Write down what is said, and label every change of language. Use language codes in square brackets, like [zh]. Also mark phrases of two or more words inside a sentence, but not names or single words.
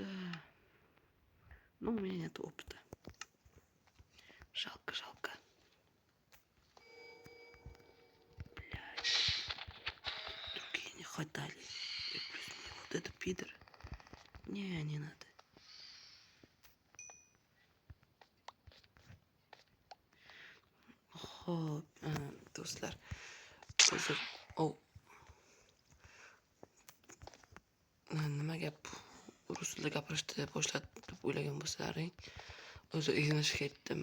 [ru] Но у меня нет опыта. Жалко. Блядь. Другие не хватали. И плюс мне вот это пидор. Не надо. [uz] Xo'p, do'stlar. Hozir nima gap? Rus tilida gapirishni boshladi deb o'ylagan bo'lsalaring, o'zi izlanishga ketdim.